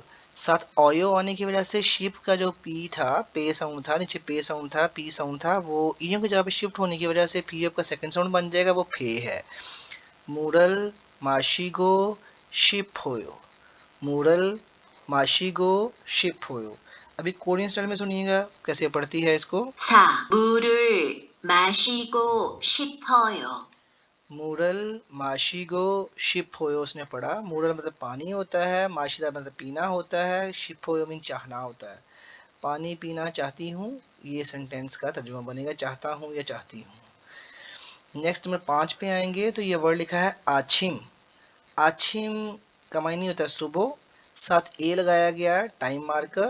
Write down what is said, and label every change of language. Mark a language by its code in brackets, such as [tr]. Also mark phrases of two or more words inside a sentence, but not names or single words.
[hi] साथ ओयो आने की वजह से शिप का जो पी था, पे साउंड था, नीचे पे साउंड था, पी साउंड था, वो ईयंग की जगह पे शिफ्ट होने की वजह से पी का [en] second sound [hi] बन जाएगा, वो फे है। [ko] 물을 마시고 싶어요, 물을 마시고 싶어요. [hi] अभी [en] Korean style [hi] में सुनिएगा कैसे पढ़ती है इसको। 4. [ko] 물을 마시고 싶어요. 물을 마시고 싶어요 [hi] उसने पढ़ा। मूरल मतलब पानी होता है, माशिदा मतलब पीना होता है, [ko] 싶어요 [hi] मीन चाहना होता है। पानी पीना चाहती हूँ, ये सेंटेंस का तर्जुमा बनेगा, चाहता हूँ या चाहती हूँ। नेक्स्ट नंबर 5 पे आएंगे तो ये वर्ड लिखा है आछिम। आछिम का मायने होता है सुबह, साथ ए लगाया गया [en] time marker.